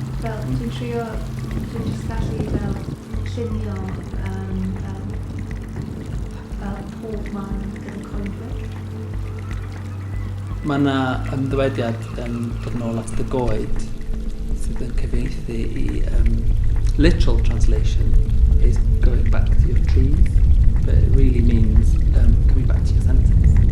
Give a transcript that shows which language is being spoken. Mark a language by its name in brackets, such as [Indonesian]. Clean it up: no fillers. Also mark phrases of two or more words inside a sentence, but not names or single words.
[Welsh] Fel, dwi'n jyst gallu fel llunio fel pob man gyda coedwig. Mae yna ymddywediad yn dod nôl at dy goed sydd yn cyfieithu i [English] literal translation is going back to your trees, but it really means coming back to your senses.